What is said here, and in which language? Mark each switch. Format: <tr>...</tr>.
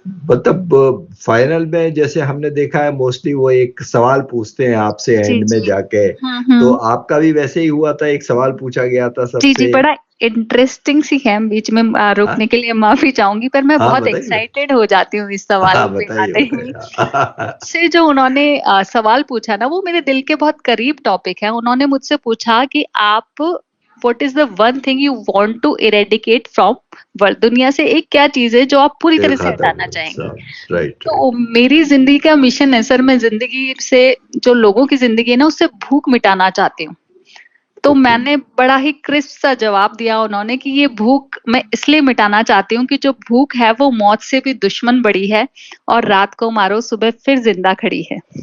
<hi>मतलब फाइनल में जैसे हमने देखा है मोस्टली वो एक सवाल पूछते हैं आपसे एंड में जाके, तो आपका भी वैसे ही हुआ था, एक सवाल पूछा गया था सबसे। जी जी, बड़ा इंटरेस्टिंग सी है। बीच में रोकने के लिए माफी चाहूंगी, पर मैं बहुत एक्साइटेड हो जाती हूँ इस सवाल पे आते ही। से जो उन्होंने सवाल पूछा ना, वो मेरे दिल के बहुत करीब टॉपिक है। उन्होंने मुझसे पूछा कि आप</hi> <en>What is the one thing you want to eradicate from</en> <hi>world? दुनिया से एक क्या चीज है जो आप पूरी तरह से हटाना चाहेंगे? तो मेरी जिंदगी का मिशन है सर, मैं जिंदगी से, जो लोगों की जिंदगी है ना, उससे भूख मिटाना चाहती हूँ। तो मैंने बड़ा ही क्रिस्प सा जवाब दिया उन्होंने कि ये भूख मैं इसलिए मिटाना चाहती हूँ कि जो भूख है वो मौत से भी दुश्मन बड़ी है, और रात को मारो सुबह फिर जिंदा खड़ी है।</hi>